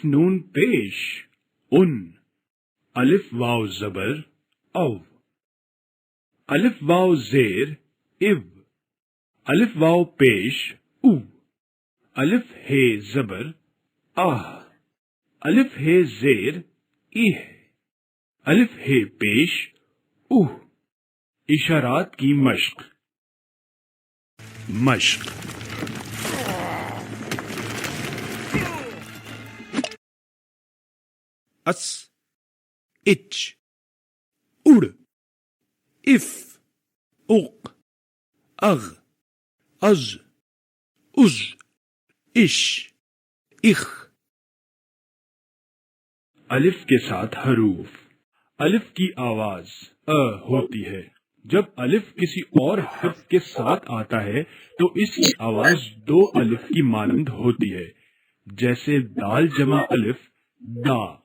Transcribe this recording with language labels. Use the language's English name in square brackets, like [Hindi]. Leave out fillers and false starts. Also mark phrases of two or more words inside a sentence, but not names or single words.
[Urdu] نون پیش ان، الف واو زبر او، الف واو زیر اب، الف واو پیش او، الف ہے زبر آہ، الف ہے زیر اہ، الف ہے پیش اوہ۔ اشارات کی مشق۔ اس، اچ، اڑ، اف، اق، اغ، از، از، اش، اخ۔ الف کے ساتھ حروف۔ الف کی آواز ہوتی ہے۔ جب الف کسی اور حرف کے ساتھ آتا ہے تو اس کی آواز دو الف کی مانند ہوتی ہے، جیسے دال جمع الف دا،